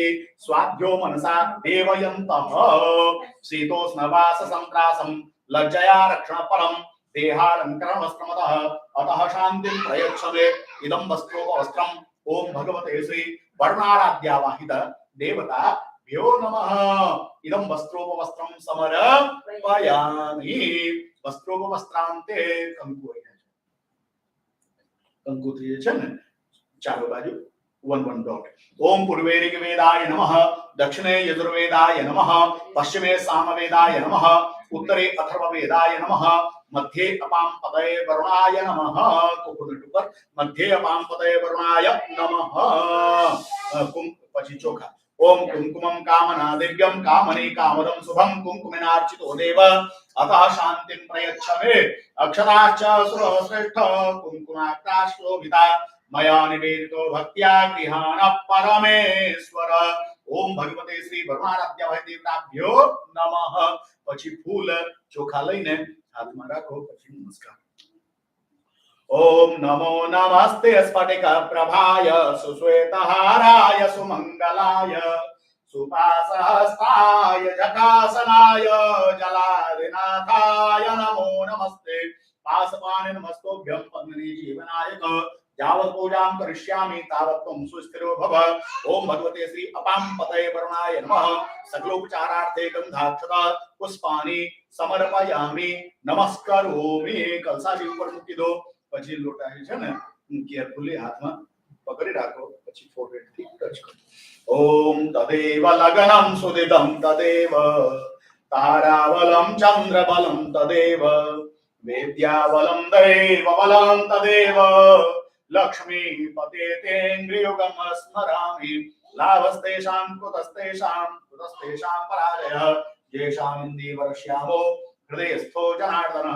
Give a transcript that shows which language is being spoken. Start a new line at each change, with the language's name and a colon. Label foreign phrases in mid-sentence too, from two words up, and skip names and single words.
Sanskrit: स्वाध्यो मनसा देवयन्तः शीतोष्णवास संत्रासं लज्जया रक्षण परम देहालंकरण वस्त्रमतः अतः शांतिं प्रयच्छमे इदं वस्त्रोपवस्त्रम् ओम भगवते श्री वरुणाराध्या वाहित देवता भ्यो नमः इदं वस्त्रोपवस्त्रं समर्पयामि वस्त्रोपवस्त्रांते
Gujarati: કંકુ કંકુ છે ને ચાલો બાજુ
English: one dot.
Sanskrit: ओम पूर्वे ऋग्वेदाय नमः, दक्षिणे यजुर्वेदाय नमः, पश्चिमे सामवेदाय नमः, उत्तरे अथर्ववेदाय नमः, मध्ये अपाम पदये वरुणाय नमः। कोकोनट पर मध्ये अपाम पदये वरुणाय नमः।
Gujarati: પછી ચોખા
Sanskrit: ओम कुंकुमं कामना दिव्यं कामने कामदं शुभं कुंकुमेनार्चितो देव अतः शांतिं प्रयच्छ मे अक्षताश्च सुरश्रेष्ठ कुंकुमाक्ताश्लोभिता मया निवेदितो भक्त्या गृहाण परमेश्वर। ओम भगवते श्री भगवानाद्य भय देवताभ्यो नमः।
Gujarati: પછી ફૂલ ચોખા લઈને હાથમાં રાખો, પછી નમસ્કાર।
Sanskrit: ओम नमो नमस्ते स्फटिक प्रभाय सुश्वेतहाराय सुमंगलाय सुपासहस्ताय जटासनाय जलाधिनाथाय नमो नमस्ते। पासपाने नमस्तोभ्यं पद्मिनी जीवनायक यावत् पूजां करिष्यामि तावत् त्वं सुस्थिरो भव। ओम भगवते श्री अपां पतये वरुणाय नमः। सकलोपचारार्थे गंधाक्षता पुष्पाणि समर्पयामि नमस्करोमि।
Gujarati: कलशाची ઉપર મૂકી દો, પછી લોટા છે ને કેરફુલી હાથમાં પકડી રાખો, પછી ફોરહેડ થી ટચ કરો।
Sanskrit: ओम तदेव लगनं सुदितं तदेव तारावलं चंद्रबलं तदेव वेद्यावलं दैवबलं तदेव लक्ष्मीपते तेन्द्रियुगं स्मरामि। लाभस्तेषां कुतस्तेषां पराजयः येषां इन्दीवर्ष्यामो हृदयस्थो जनार्दनः।